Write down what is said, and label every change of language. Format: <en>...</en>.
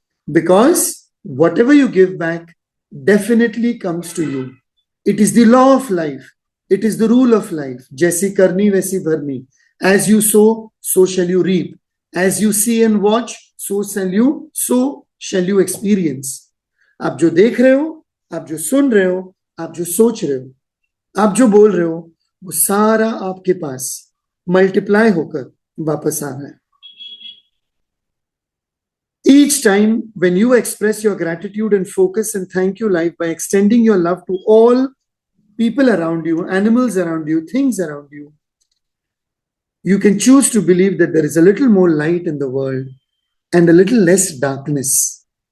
<en>Because whatever you give back definitely comes to you. It is the law of life. It is the rule of life.</en> <hi>Jaisi karni, waisi bharni.</hi> <en>As you sow, so shall you reap. As you see and watch, so shall you experience.</en> <hi>आप जो देख रहे हो, आप जो सुन रहे हो, आप जो सोच रहे हो, आप जो बोल रहे हो, वो सारा आपके पास मल्टीप्लाई होकर वापस आ रहा है.</hi> <en>Each time when you express your gratitude and focus and thank you life by extending your love to all people around you, animals around you, things around you, you can choose to believe that there is a little more light in the world and a little less darkness.</en>